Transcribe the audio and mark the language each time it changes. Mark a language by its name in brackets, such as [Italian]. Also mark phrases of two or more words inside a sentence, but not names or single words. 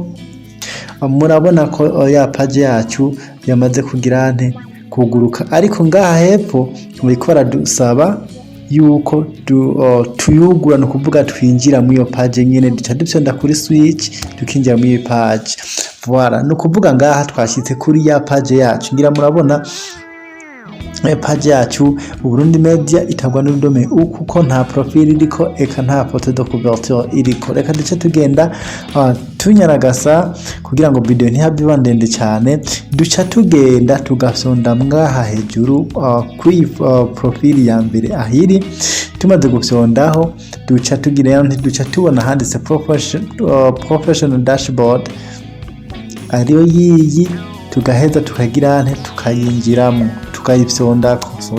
[Rundi] Murabona ko ya page yacu yamaze kugira kuguruka, ariko ngaha hepfo bariko baradusaba yuko tuyugura, no kuvuga twinjira mu iyo page nyene, duca dufyonda kuri switch tukinjira mu iyo page. Voilà, no kuvuga ngaha twashitse kuri ya page yacu, ngira murabona page yacu Burundi Media itagwa n'urudome kuko nta profile iriko, eka nta [French] photo de couverture [Rundi] iriko. Reka duce tugenda tunyaragasa kugira ngo video ntihabe ndende cyane, duca tugenda tugafyonda mwaha hejuru kuri profile ya mbere ahiri. Tumaze gufyondaho duca tugira duca tubona handitse [English] professional dashboard, [Rundi] ariyo yiyi, tugaheza tukagira tukayinjiramo tukayifyondako.